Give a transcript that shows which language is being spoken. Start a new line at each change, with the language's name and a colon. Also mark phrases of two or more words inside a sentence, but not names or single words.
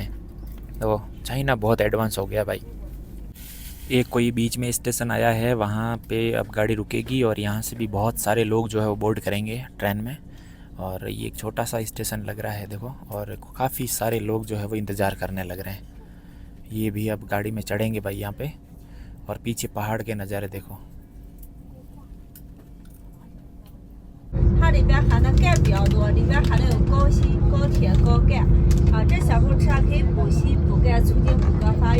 Hindi: तो चाइना बहुत एडवांस हो गया भाई। एक कोई बीच में स्टेशन आया है, वहाँ पे अब गाड़ी रुकेगी और यहाँ से भी बहुत सारे लोग जो है वो बोर्ड करेंगे ट्रेन में। और ये एक छोटा सा स्टेशन लग रहा है देखो, और काफ़ी सारे लोग जो है वो इंतज़ार करने लग रहे हैं। ये भी अब गाड़ी में चढ़ेंगे भाई यहाँ पे। और पीछे पहाड़ के नज़ारे देखो।
Chinese: 它里边含的钙比较多，里边含的有高锌、高铁、高钙。啊，这小朋友吃它可以补锌、补钙，促进骨骼发育。